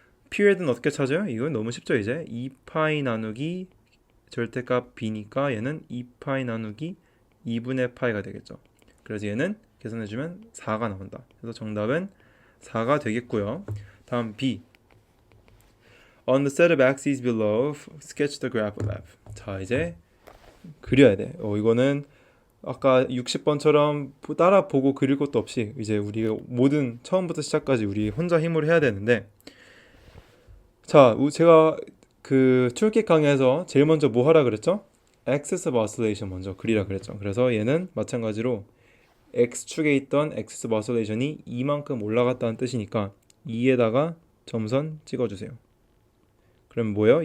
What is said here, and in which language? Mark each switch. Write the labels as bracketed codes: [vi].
[ko] period는 어떻게 찾아요? 이건 너무 쉽죠 이제 2파이 나누기 절대값 b니까 얘는 2파이 나누기 2분의 파이가 되겠죠. 그래서 얘는 계산해주면 4가 나온다. 그래서 정답은 4가 되겠고요. 다음 B. [en] On the set of axes below, sketch the graph of f. [ko] 자 이제 그려야 돼. 이거는 아까 60번처럼 따라 보고 그릴 것도 없이 이제 우리가 모든 처음부터 시작까지 우리 혼자 힘으로 해야 되는데 자 제가 그 툴킷 강의에서 제일 먼저 뭐 하라 그랬죠? axis of oscillation 먼저 그리라 그랬죠. 그래서 얘는 마찬가지로 x축에 있던 axis of oscillation이 이만큼 올라갔다는 뜻이니까 2에다가 점선 찍어주세요. 그럼 뭐예요?